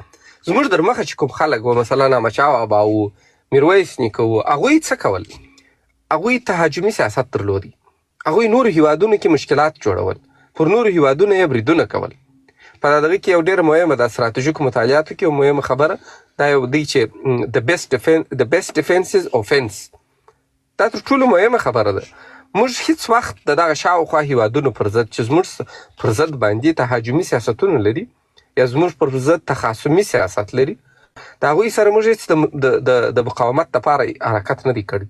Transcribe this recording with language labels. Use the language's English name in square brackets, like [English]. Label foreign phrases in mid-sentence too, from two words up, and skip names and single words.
[Pashto] زموږ در مخه چې کوم خلک و، مثلا احمدشاه بابا و، میرویس نیکه و، هغوی څه کول؟ هغوی تهاجمي سیاست درلودی. هغوی نورو هیوادونو کې مشکلات جوړول، پر نورو هیوادونو یې بریدونه کول. په دغه کې یو ډېره مهمه د ستراتیژیکو مطالعاتو کې یو مهمه خبره دا یو دی چې [English] the best defense is offense. [Pashto] دا تر ټولو مهمه خبره ده. موږ هیڅ وخت د دغه شاوخوا هیوادونو پر ضد چې زموږ پر ضد باندې تهاجمي سیاستونه لري یا زموږ پر ضد تخاصمي سیاست لري، د هغوی سره موږ هیڅ د مقاومت لپاره حرکت نه دی کړی.